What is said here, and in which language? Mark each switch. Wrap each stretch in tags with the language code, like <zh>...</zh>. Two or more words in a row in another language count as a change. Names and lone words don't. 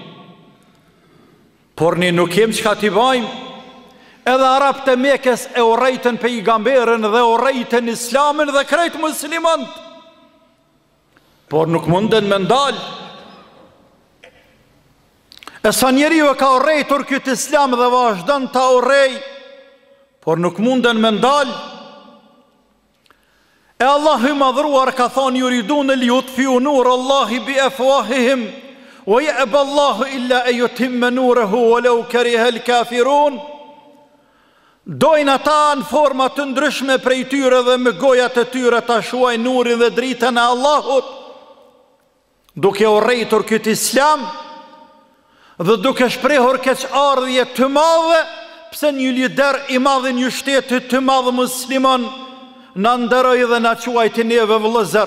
<sq>Por ne nuk kem çka t'i bajmë, edhe Arabët e Mekës e u rejtën pejgamberin dhe u rejtën islamin dhe krejt muslimant, por nuk munden me ndalë. E sa njeriu e ka urrejtur këtë islam dhe vazhdon ta urrej, por nuk munden me ndalë. E Allahu i madhruar ka thonë</sq> <ar>يريدون ليطفئوا نور الله بأفواههم ويأبى الله إلا أن يتم نوره ولو كره الكافرون.</ar> <sq>Dojnë ata në forma të ndryshme prej tyre dhe me gojat e tyre ta shuajnë nurin dhe dritën e Allahut, duke urrejtur këtë islam dhe duke shprehur keqardhje të madhe, pse një lider i madh i një shteti të madh musliman na nderoi dhe na quajti neve vëllëzër.</sq>